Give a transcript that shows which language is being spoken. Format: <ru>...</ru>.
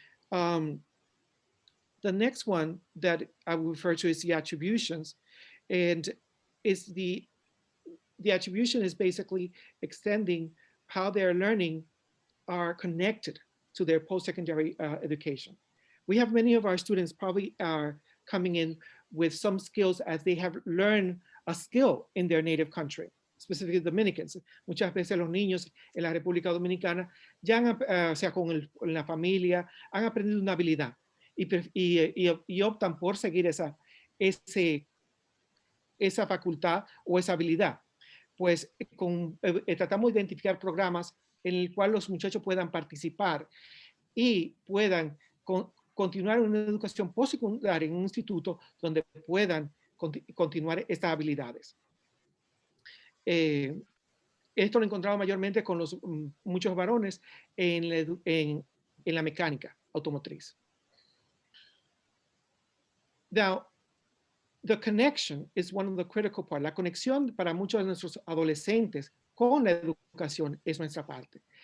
<en>The next one that I will refer to is the attributions, and the attribution is basically extending how their learning are connected to their post-secondary education. We have many of our students probably are coming in with some skills as they have learned a skill in their native country, specifically Dominicans.</en> <es>Muchas veces los niños en la República Dominicana ya han, o sea, con la familia, han aprendido una habilidad y optan por seguir esa facultad o esa habilidad. Pues tratamos de identificar programas en el cual los muchachos puedan participar y puedan continuar una educación postsecundaria en un instituto donde puedan continuar estas habilidades. Esto lo encontramos mayormente con muchos varones en la mecánica automotriz.</es> <en>Now, the connection is one of the critical parts.</en> <es>La conexión para muchos de nuestros adolescentes con la educación es nuestra parte.</es>